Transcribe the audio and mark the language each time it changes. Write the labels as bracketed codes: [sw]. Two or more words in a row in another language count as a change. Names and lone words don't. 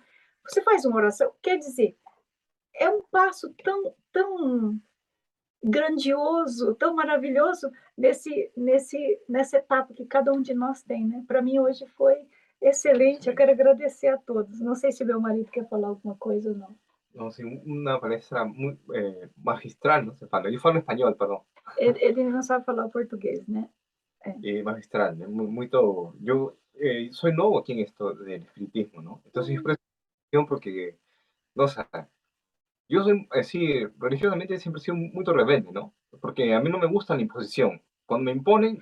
[pt] Você faz uma oração, quer dizer, é um passo tão grandioso, tão maravilhoso nessa etapa que cada um de nós tem, né? [es] Para mí [pt] hoje foi excelente, eu quero agradecer a todos. Não sei se meu marido quer falar alguma coisa ou não. [es] No, sí, una palestra muy magistral, no se fala. Yo falo español, perdón. [pt] Ele não sabe falar português, né? [es] Magistral, ¿no? Yo soy nuevo aquí en esto del espiritismo, ¿no? Entonces yo presto atención porque, no sé, yo soy así, religiosamente siempre he sido muy rebelde, ¿no? Porque a mí no me gusta la imposición. Cuando me imponen,